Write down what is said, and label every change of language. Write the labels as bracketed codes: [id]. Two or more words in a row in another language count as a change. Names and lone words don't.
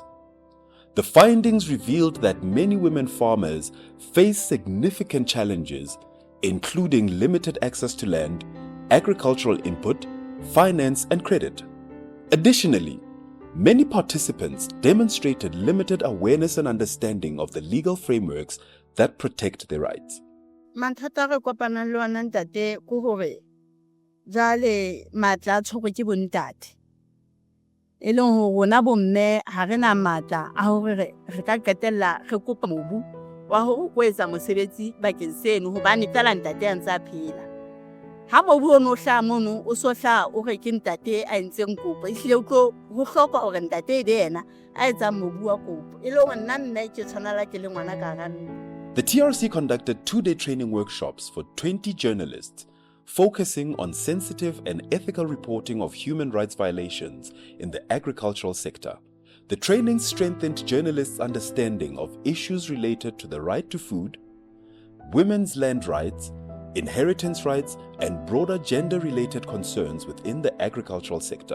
[en] The findings revealed that many women farmers face significant challenges, including limited access to land, agricultural input, finance, and credit. Additionally, many participants demonstrated limited awareness and understanding of the legal frameworks that protect their rights. [st] Mathata re kopanang le ona ntate ke hore jale matla a tshwarwe ke bontate. E leng hore rona bomme ha re na matla a hore re ka qetella re kopa mobu wa ho etsa mosebetsi bakeng seno hobane fela ntate a ntse a phela. Ha mobu ono hlaha mono o so hlaha o re ke ntate a entseng kopo, ehlile o tlo ho hloka hore ntate ebe yena a etsang mobu wa kopo. E le hore nna ke tshwanela ke le ngwana ka hara ntlo. [en] The TRC conducted 2-day training workshops for 20 journalists, focusing on sensitive and ethical reporting of human rights violations in the agricultural sector. The training strengthened journalists' understanding of issues related to the right to food, women's land rights, inheritance rights, and broader gender-related concerns within the agricultural sector.